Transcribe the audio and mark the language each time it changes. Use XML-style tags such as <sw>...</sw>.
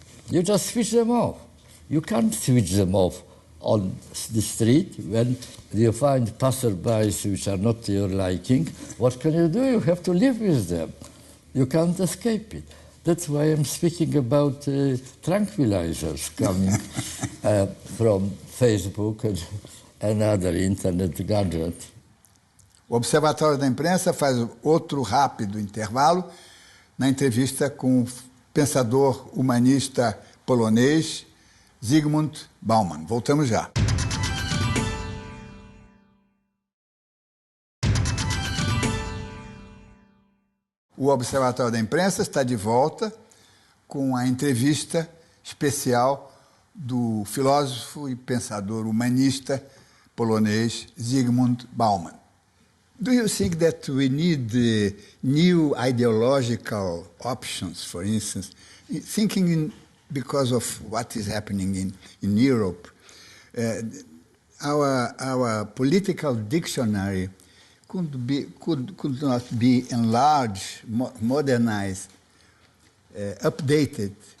<en>You just switch them off. You can't switch them off on the street when you find passerbys which are not to your liking. What can you do? You have to live with them. You can't escape it. That's why I'm speaking about tranquilizers coming from Facebook and other internet gadgets.</en> <pt>O Observatório da Imprensa faz outro rápido intervalo na entrevista com o pensador humanista polonês Zygmunt Bauman. Voltamos já. O Observatório da Imprensa está de volta com a entrevista especial do filósofo e pensador humanista polonês Zygmunt Bauman.</pt> <en>Do you think that we need new ideological options, for instance, thinking because of what is happening in Europe? Our political dictionary could not be enlarged, modernized, updated.</en>